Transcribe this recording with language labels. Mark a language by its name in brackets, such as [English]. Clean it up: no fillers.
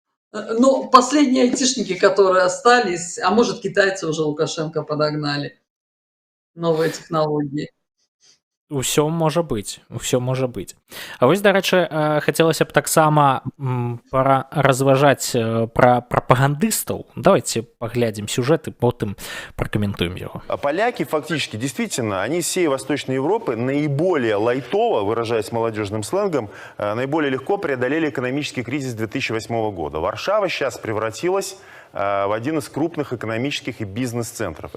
[Russian] Ну, последние айтишники, которые остались, а может, китайцы уже Лукашенко подогнали. Новые технологии. [Belarusian] Усё можа быць, усё можа быць. А вось, дарэчы, хацелася б таксама разважаць пра прапагандыстаў. [Russian] Давайте поглядим сюжет и потом прокомментуем его. Поляки фактически, действительно, они из всей Восточной Европы наиболее лайтово, выражаясь молодежным сленгом, наиболее легко преодолели экономический кризис 2008 года. Варшава сейчас превратилась в один из крупных экономических и бизнес-центров.